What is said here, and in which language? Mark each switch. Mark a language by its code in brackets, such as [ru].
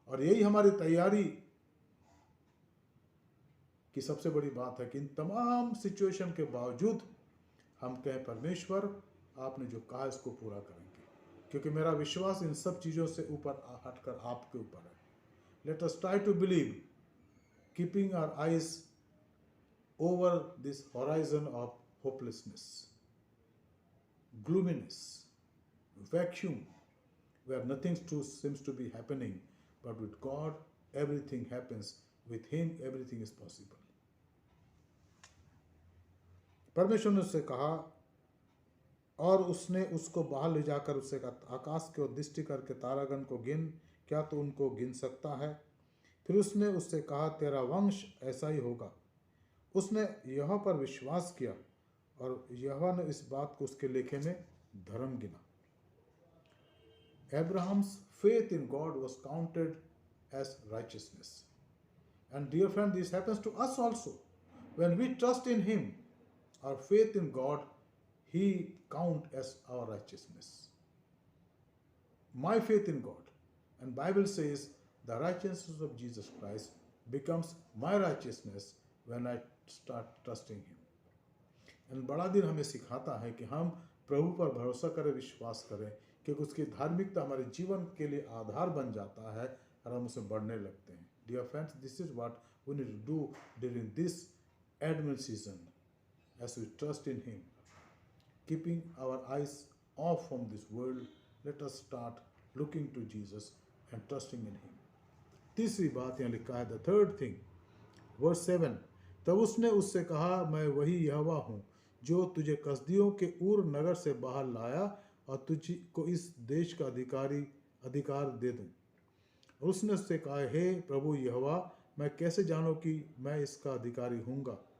[hi] और यही हमारी तैयारी की सबसे बड़ी बात है कि इन तमाम सिचुएशन के बावजूद हम कहें परमेश्वर आपने जो कहा इसको पूरा करेंगे, क्योंकि मेरा विश्वास इन सब चीज़ों से ऊपर हटकर आपके ऊपर है। [en] Let us try to believe, keeping our eyes over this horizon of hopelessness, gloominess, vacuum, where nothing seems to be happening, but with God everything happens, with him everything is possible. [hi] परमेश्वर ने उससे कहा, और उसने उसको बाहर ले जाकर उससे कहा आकाश की ओर दृष्टि करके तारागण को गिन, क्या तू उनको गिन सकता है? फिर उसने उससे कहा तेरा वंश ऐसा ही होगा, उसने यहोवा पर विश्वास किया और यहोवा ने इस बात को उसके लेखे में धर्म गिना। [en] Abraham's faith in God was counted as righteousness. And dear friend, this happens to us also. When we trust in Him, our faith in God, He count as our righteousness. My faith in God. And Bible says the righteousness of Jesus Christ becomes my righteousness when I start trusting Him. [hi] And बड़ा दिन हमें सिखाता है कि हम प्रभु पर भरोसा करें, विश्वास करें, क्योंकि उसकी धार्मिकता हमारे जीवन के लिए आधार बन जाता है और हम उसे बढ़ने लगते हैं। [en] Dear friends, this is what we need to do during this Advent season as we trust in Him. Keeping our eyes off from this world, let us start looking to Jesus and trusting in Him. [hi] तीसरी बात यहाँ लिखा है, [en] the third thing, verse 7, [hi] तब उसने उससे कहा, मैं वही यहोवा हूँ जो तुझे कसदियों के ऊर नगर से बाहर लाया और तुझको इस देश का अधिकार दे दूं। और उसने उससे कहा, हे प्रभु यहोवा, मैं कैसे जानूं कि मैं इसका अधिकारी हूँगा।